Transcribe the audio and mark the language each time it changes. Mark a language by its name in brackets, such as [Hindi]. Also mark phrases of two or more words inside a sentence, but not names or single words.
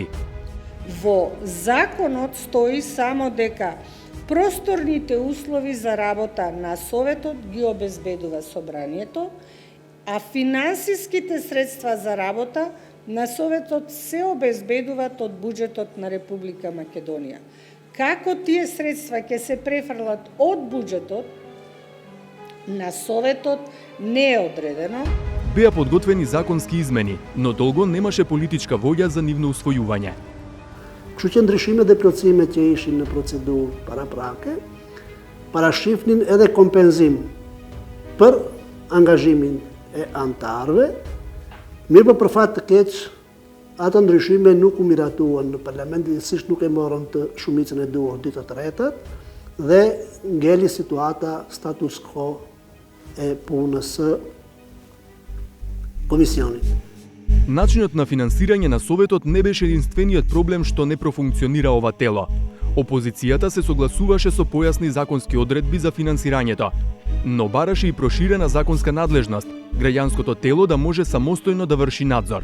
[Macedonian] Во законот стои само дека просторните услови за работа на Советот ги обезбедува собранието, а финансиските средства за работа на Советот се обезбедуваат од буџетот на Република Македонија. Како тие средства ќе се префрлат од буџетот на Советот не е одредено. Беа подготвени законски измени, но долго немаше политичка воља за нивно усвојување. [Albanian] Kështu që ndryshime dhe plotësime që ishin në procedurë paraprake, parashifnin edhe kompenzim për angazhimin e antarëve, mirë për fat të keq, ato ndryshime nuk u miratuan në parlament, sisht nuk e morën të shumicën e duhur ditë të tretat, dhe ngeli situata status quo e punës së комисиони. [Macedonian] Начинот на финансирање на Советот не беше единствениот проблем што не профункционира ова тело. Опозицијата се согласуваше со појасни законски одредби за финансирањето, но бараше и проширена законска надлежност, граѓанското тело да може самостојно да врши надзор.